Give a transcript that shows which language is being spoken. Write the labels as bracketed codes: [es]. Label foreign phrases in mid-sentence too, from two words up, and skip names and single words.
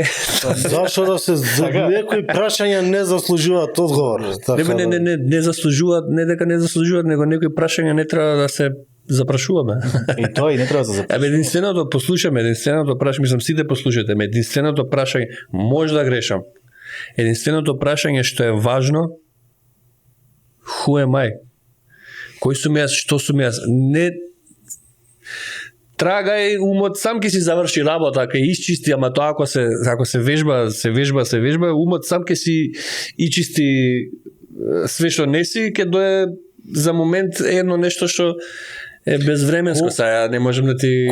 [mk] Зашо да се некои прашања не заслужуваат одговор? Не заслужуваат, не дека не заслужуваат, него некои прашања не треба да се запрашуваме. И тоа и не треба да се запрашуваме. Единственото прашање, мислам сите послушате ме, единственото прашање, може да грешам. Единственото прашање што е важно, [en] who am I? [mk] Кој сум јас, што сум јас? Не трагај, умот сам ќе си заврши работа, ќе исчисти, ама тоа ако се вежба, умот сам ќе си ичисти све што не си, ќе дое за момент едно нешто што е безвременско, сега не можем да ти...